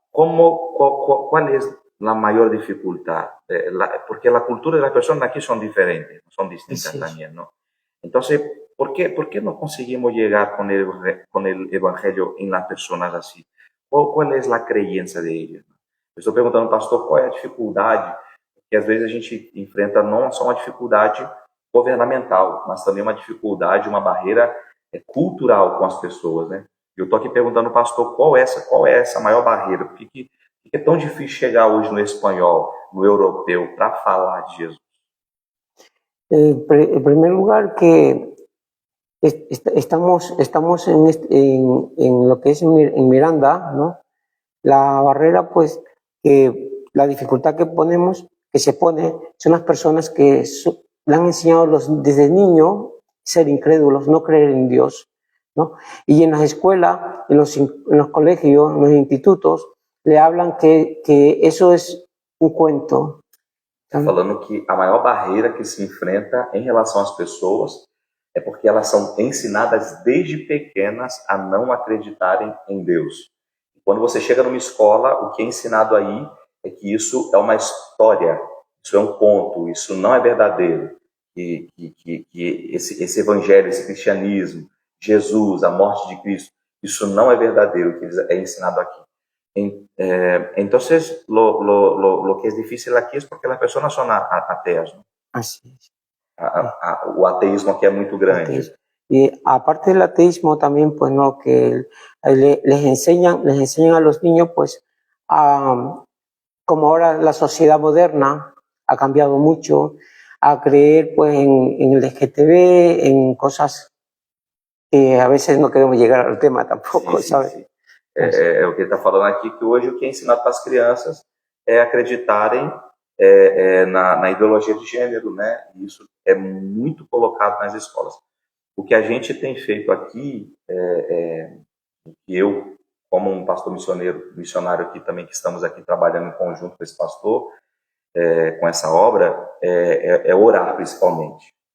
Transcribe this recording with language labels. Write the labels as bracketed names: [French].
[Spanish] ¿Cuál es la mayor dificultad? Porque la cultura de las personas aquí son diferentes, son distintas también, ¿no? Entonces, por qué no conseguimos llegar con el evangelio en las personas así? [Portuguese] Qual é a crença [Spanish] de ellas? [Portuguese] Eu estou perguntando, pastor, qual é a dificuldade? Porque às vezes a gente enfrenta não só uma dificuldade governamental, mas também uma dificuldade, uma barreira cultural com as pessoas, né? Eu estou aqui perguntando, pastor, qual é essa maior barreira? Por que é tão difícil chegar hoje no espanhol, no europeu, para falar de Jesus? [Spanish] En primer lugar, que estamos en lo que es en Miranda, ¿no? La barrera, pues, que la dificultad que se pone, son las personas que le han enseñado desde niño ser incrédulos, no creer en Dios, ¿no? Y en las escuelas, en los colegios, en los institutos, le hablan que eso es un cuento. [Portuguese] Falando que a maior barreira que se enfrenta em relação às pessoas é porque elas são ensinadas desde pequenas a não acreditarem em Deus. Quando você chega numa escola, o que é ensinado aí é que isso é uma história, isso é um conto, isso não é verdadeiro. Que esse evangelho, esse cristianismo, Jesus, a morte de Cristo, isso não é verdadeiro, o que é ensinado aqui. [Spanish] Entonces, lo que es difícil aquí es porque las personas son ateas, ¿no? Así es. O ateísmo aquí es muy grande. Y aparte del ateísmo también, pues, no, que les enseñan a los niños, pues, como ahora la sociedad moderna ha cambiado mucho, a creer, pues, en el LGTB, en cosas que a veces no queremos llegar al tema tampoco, sí, ¿sabes? Sí. [Portuguese] É o que ele está falando aqui, que hoje o que é ensinado para as crianças é acreditarem na ideologia de gênero, né? E isso é muito colocado nas escolas. O que a gente tem feito aqui, que eu, como um pastor missionário aqui também, que estamos aqui trabalhando em conjunto com esse pastor, com essa obra, é orar principalmente.